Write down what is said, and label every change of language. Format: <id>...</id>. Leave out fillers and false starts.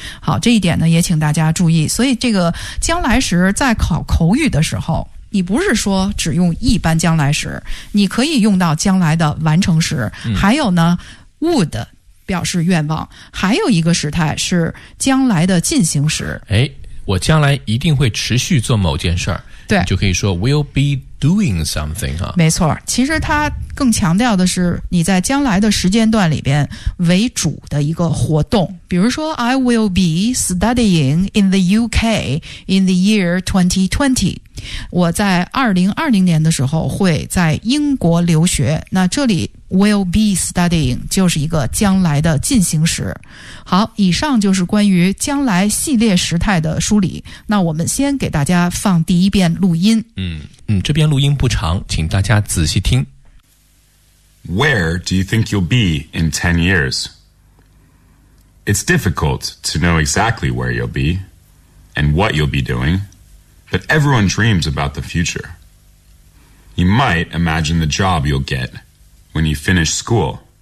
<zh>好，这一点呢也请大家注意。所以这个将来时在考口语的时候，你不是说只用一般将来时，你可以用到将来的完成时，还有呢 would 表示愿望，还有一个时态是将来的进行时。哎，我将来一定会持续做某件事儿，对，就可以说</zh> <en>will be doing something 啊。</en> <zh>没错，其实它更强调的是你在将来的时间段里边为主的一个活动。比如说</zh> <en>I will be studying in the UK in the year 2020.</en> <zh>我在2020年的时候会在英国留学，那这里Will be studying 就是一个将来的进行时。好，以上就是关于将来系列时态的梳理。那我们先给大家放第一遍录音。这边录音不长，请大家仔细听。</zh> <en>Where do you think you'll be in 10 years? It's difficult to know exactly where you'll be and what you'll be doing, but everyone dreams about the future. You might imagine the job you'll get when you finish school.</en>